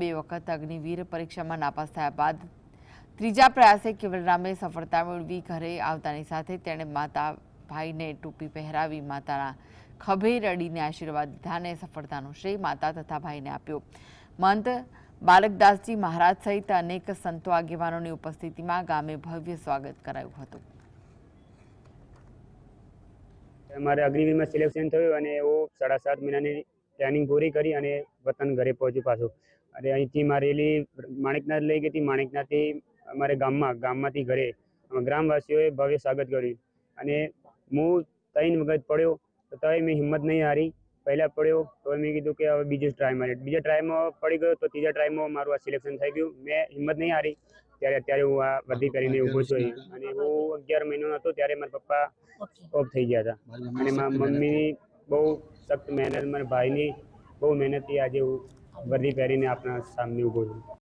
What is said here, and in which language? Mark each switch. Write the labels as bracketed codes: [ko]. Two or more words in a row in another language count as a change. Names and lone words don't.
[gu] 2 વખત અગ્નિવીર પરીક્ષામાં નાપાસ થયા બાદ ત્રીજા પ્રયાસે કેવલરામે સફળતા મેળવી ઘરે આવતાની સાથે તેણે માતા ભાઈને ટોપી પહેરાવી માતાના ખભે રડીને આશીર્વાદ લીધા અને સફળતાનો શ્રેય માતા તથા ભાઈને આપ્યો। મંત બાલકદાસજી મહારાજ સહિત અનેક સંતો આગેવાનોની ઉપસ્થિતિમાં ગામે ભવ્ય સ્વાગત કરાયું હતું। [hi] हमारे अग्निवीर में [gu] સિલેક્શન થયું અને વો 7.5 મહીનાની ટ્રેનિંગ પૂરી કરી અને વતન ઘરે પહોંચ્યો પાછો। અને અહીંથી મારી રેલી માણિકનાથ લઈ ગઈ થી। माणिकनाथથી અમારે ગામમાંથી ઘરે ગ્રામવાસીઓએ ભવ્ય સ્વાગત કર્યું અને હું 3 વખત પડ્યો તો તોય મેં હિંમત નહીં હારી। પહેલા પડ્યો તો મેં કીધું કે હવે બીજી ટ્રાય મારી। બીજા ટ્રાયમાં પડી ગયો તો ત્રીજા ટ્રાયમાં મારું આ સિલેક્શન થઈ ગયું। મેં હિંમત નહીં હારી ત્યારે અત્યારે હું આ વર્દી પહેરીને ઊભો છું અને હું 11 મહિનાનો હતો ત્યારે મારા પપ્પા ઓફ થઈ ગયા હતા અને મારા મમ્મીની બહુ સખ્ત મહેનત, મારા ભાઈની બહુ મહેનતથી આજે હું વર્દી પહેરીને આપણા સામે ઊભો છું।